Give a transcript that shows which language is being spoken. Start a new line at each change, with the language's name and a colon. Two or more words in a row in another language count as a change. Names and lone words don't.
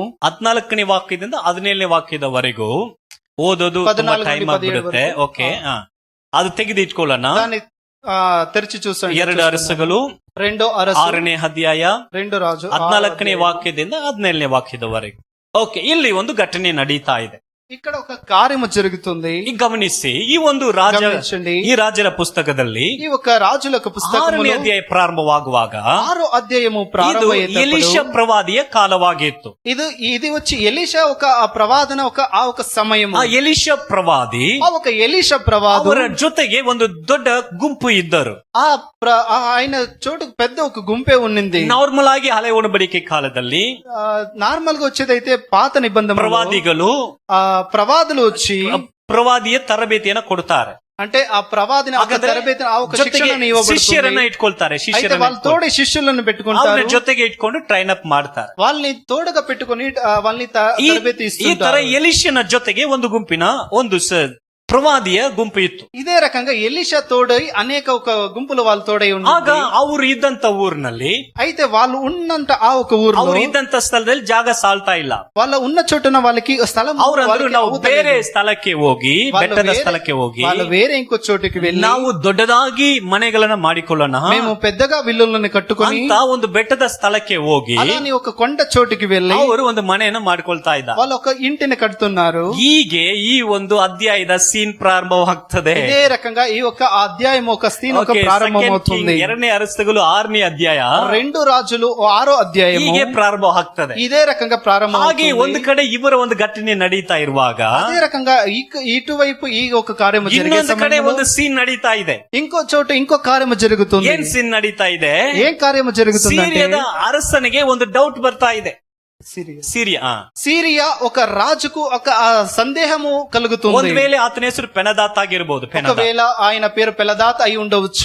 Kannada: 14ನೇ ವಾಕ್ಯದಿಂದ 17ನೇ ವಾಕ್ಯದವರೆಗೂ ಓದೋದು 14 ಟೈಮ್
Telugu: నుండి 17
Kannada: ಆಗ್ಬಿಡುತ್ತೆ. ವರೆಗೂ. ಓಕೆ, ಅದು ತೆಗೆದಿಟ್ಕೊಳ್ಳೋಣ.
Telugu: దాన్ని తెరిచి చూస్తాం.
Kannada: 2 ಅರಸುಗಳು
Telugu: రెండో అరసు
Kannada: 6ನೇ ಅಧ್ಯಾಯ
Telugu: రెండో రాజు
Kannada: 14ನೇ ವಾಕ್ಯದಿಂದ 17ನೇ ವಾಕ್ಯದವರೆಗೂ. ಓಕೆ, ಇಲ್ಲಿ ಒಂದು ಘಟನೆ ನಡೀತಾ ಇದೆ.
Telugu: ఇక్కడ ఒక కార్యము జరుగుతుంది.
Kannada: ಈಗ ಗಮನಿಸಿ, ಈ ಒಂದು
Telugu: గమనించండి.
Kannada: ಈ ರಾಜರ ಪುಸ್ತಕದಲ್ಲಿ
Telugu: ఈ ఒక రాజులకు
Kannada: 6ನೇ
Telugu: పుస్తకములో
Kannada: ಅಧ್ಯಾಯ ಪ್ರಾರಂಭವಾಗುವಾಗ
Telugu: 6వ అధ్యాయము
Kannada: ಇದು
Telugu: ప్రారంభమయ్యేటప్పుడు
Kannada: ಎಲೀಷ ಪ್ರವಾದಿಯ ಕಾಲವಾಗಿತ್ತು.
Telugu: ఇది వచ్చి ఎలీషా ఒక ప్రవాదన ఒక సమయము.
Kannada: ಆ ಎಲೀಷ ಪ್ರವಾದಿ
Telugu: ఆ ఒక ఎలీషా ప్రవాదు
Kannada: ಅವರ ಜೊತೆಗೆ ಒಂದು ದೊಡ್ಡ ಗುಂಪು ಇದ್ದರು.
Telugu: ఆయన చోటు పెద్ద ఒక గుంపే ఉన్నింది.
Kannada: ನಾರ್ಮಲ್ ಆಗಿ ಹಳೆ ಒಡಂಬಡಿಕೆ ಕಾಲದಲ್ಲಿ
Telugu: నార్మల్ గా వచ్చేదైతే పాత నిబంధన
Kannada: ಪ್ರವಾದಿಗಳು
Telugu: ప్రవాదులు వచ్చి
Kannada: ಪ್ರವಾದಿಯ ತರಬೇತಿಯನ್ನ ಕೊಡ್ತಾರೆ.
Telugu: అంటే ఆ ప్రవాదిని ఒక తరబేతి ఆ ఒక శిక్షణను ఇవ్వబడుతుంది.
Kannada: ಶಿಷ್ಯರನ್ನ ಇಟ್ಕೊಳ್ತಾರೆ.
Telugu: అయితే వాళ్ళ తోడే శిష్యులను పెట్టుకుంటారు,
Kannada: ಜೊತೆಗೆ ಇಟ್ಕೊಂಡು
English: train up
Kannada: ಮಾಡ್ತಾರೆ.
Telugu: వాళ్ళని తోడుగా పెట్టుకొని వాళ్ళని తరబేతి
Kannada: ಈ ತರ
Telugu: ఇస్తుంటారు.
Kannada: ಎಲೀಷನ ಜೊತೆಗೆ ಒಂದು ಗುಂಪಿನ ಒಂದು ಪ್ರವಾದಿಯ ಗುಂಪು ಇತ್ತು.
Telugu: ఇదే రకంగా ఎలీషా తోడై అనేక ఒక గుంపులు వాళ్ళు తోడై
Kannada: ಆಗ
Telugu: ఉన్నారు.
Kannada: ಅವರು ಇದ್ದಂತ ಊರಿನಲ್ಲಿ,
Telugu: అయితే వాళ్ళు ఉన్నంత ఆ ఒక ఊరు
Kannada: ಅವರು ಇದ್ದಂತ ಸ್ಥಳದಲ್ಲಿ ಜಾಗ ಸಾಲ್ತಾ ಇಲ್ಲ.
Telugu: వాళ్ళ ఉన్న చోటున వాళ్ళకి స్థలం
Kannada: ಅವ್ರಂದ್ರು
Telugu: వాళ్ళకి
Kannada: ನಾವು
Telugu: అవుతలేదు.
Kannada: ಬೇರೆ ಸ್ಥಳಕ್ಕೆ ಹೋಗಿ,
Telugu: వాళ్ళు
Kannada: ಬೆಟ್ಟದ
Telugu: వేరే-
Kannada: ಸ್ಥಳಕ್ಕೆ ಹೋಗಿ
Telugu: వాళ్ళు వేరే ఇంకో చోటుకి వెళ్ళి
Kannada: ನಾವು ದೊಡ್ಡದಾಗಿ ಮನೆಗಳನ್ನ ಮಾಡಿಕೊಳ್ಳೋಣ
Telugu: మేము పెద్దగా విల్లులను కట్టుకొని
Kannada: ಅಂತ ಒಂದು ಬೆಟ್ಟದ ಸ್ಥಳಕ್ಕೆ ಹೋಗಿ
Telugu: అలాని ఒక కొండ చోటుకి వెళ్ళి
Kannada: ಅವರು ಒಂದು ಮನೆಯನ್ನು ಮಾಡ್ಕೊಳ್ತಾ ಇದ್ದಾರೆ.
Telugu: వాళ్ళు ఒక ఇంటిని కడుతున్నారు.
Kannada: ಹೀಗೆ ಈ ಒಂದು ಅಧ್ಯಾಯದ ಸೀನ್ ಪ್ರಾರಂಭವಾಗ್ತದೆ.
Telugu: ఇదే రకంగా ఈ ఒక అధ్యాయం ఒక సీన్ ఒక Okay, ప్రారంభమవుతుంది.
Kannada: 2ನೇ ಅರಸುಗಳು 6ನೇ ಅಧ್ಯಾಯ
Telugu: 2 రాజులు 6వ అధ్యాయము
Kannada: ಹೀಗೆ ಪ್ರಾರಂಭವಾಗ್ತದೆ.
Telugu: ఇదే రకంగా
Kannada: ಹಾಗೆ
Telugu: ప్రారంభమవుతుంది.
Kannada: ಒಂದು ಕಡೆ ಇವರ ಒಂದು ಘಟನೆ ನಡೀತಾ ಇರುವಾಗ
Telugu: అదే రకంగా ఇటువైపు ఈ ఒక కార్యము జరిగే
Kannada: ಇನ್ನೊಂದು ಕಡೆ
Telugu: సమయంలో
Kannada: ಒಂದು సీన్ నಡೀತಾ ಇದೆ.
Telugu: ఇంకో చోటు ఇంకో కార్యము జరుగుతుంది.
Kannada: ಏನ್ ಸೀನ್ ನಡೀತಾ ಇದೆ?
Telugu: ఏం కార్యము జరుగుతుందంటే
Kannada: ಸಿರಿಯದ ಅರಸನಿಗೆ ಒಂದು ಡೌಟ್ ಬರ್ತಾ ಇದೆ. ಸಿರಿಯಾ
Telugu: సిరియా ఒక రాజుకు ఒక సందేహము కలుగుతుంది.
Kannada: ಒಂದ್ ವೇಳೆ ಆತನ ಹೆಸರು ಪೆನದಾತ್ ಆಗಿರ್ಬೋದು.
Telugu: ఒకవేళ ఆయన పేరు పెలదాత్ అయి ఉండవచ్చు.